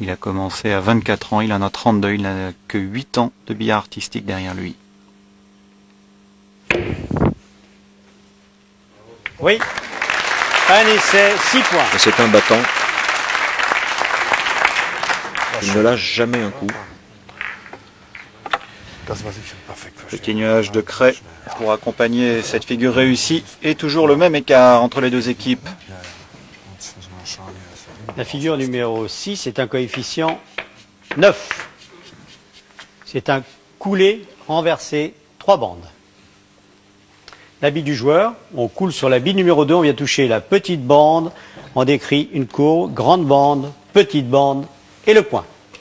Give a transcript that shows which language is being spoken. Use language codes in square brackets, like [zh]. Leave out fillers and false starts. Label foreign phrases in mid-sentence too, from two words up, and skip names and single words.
[fr] Il a commencé à 24 ans, il en a 32, il n'a que 8 ans de billard artistique derrière lui. Oui. Un essai, 6 points. Et c'est un battant. Il ne lâche jamais un coup. [de] Das, was ich perfekt verstehe. [fr] Petit nuage de craie pour accompagner cette figure réussie. Et toujours le même écart entre les deux équipes. [de] Jetzt müssen wir schauen, hier ist er. [fr] La figure numéro 6 est un coefficient 9. C'est un coulé renversé, 3 bandes. La bille du joueur, on coule sur la bille numéro 2, on vient toucher la petite bande, on décrit une courbe, grande bande, petite bande et le point.